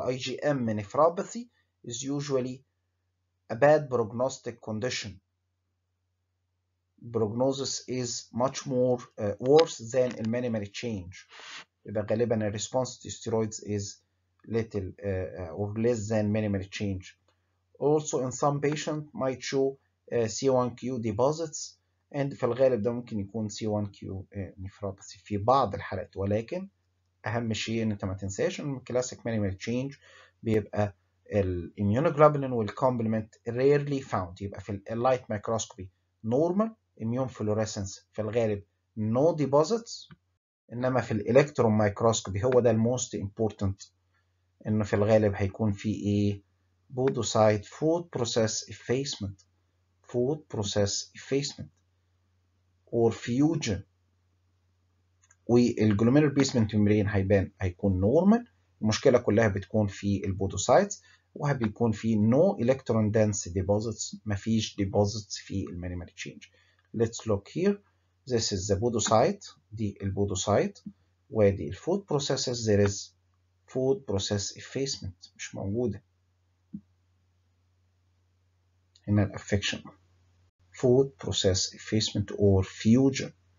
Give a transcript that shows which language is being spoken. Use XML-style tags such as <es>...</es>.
<en>IgM nephropathy is usually a bad prognostic condition. Prognosis is much more worse than minimal change.</en> <ar>يبقى غالبا</ar> <en>response to steroids is little or less than minimal change. Also in some patients might show C1q deposits and</en> <ar>في الغالب ده ممكن يكون C1q nephropathy في بعض الحالات، ولكن أهم شيء إن أنت ما تنساش إن classic minimal change بيبقى الimmunoglobulin والcomplement</ar> <en>rarely found.</en> <ar>يبقى في اللايت microscopy normal,</ar> <en>immune fluorescence</en> <ar>في الغالب</ar> <en>no deposits،</en> <ar>إنما في الإلكترون مايكروسكوبي هو ده الموست important إنه في الغالب هيكون في إيه؟ بودوسايت</ar> <en>food process effacement. food process effacement or fusion.</en> <ar>والجلوميرولار بيسمنت ممبرين هيكون نورمال. المشكله كلها بتكون في البودوسايتس، وبيكون في</ar> <en>no electron dense deposits،</en> <ar>مفيش deposits في المينيمال تشينج.</ar> <en>Let's look here. This is the podocyte،</en> <ar>دي البودوسايت، ودي الفود</ar> <en>processes. There is food process effacement</en> <ar>مش موجودة. هنا الافكشن</ar> <en>food process effacement or fusion.</en>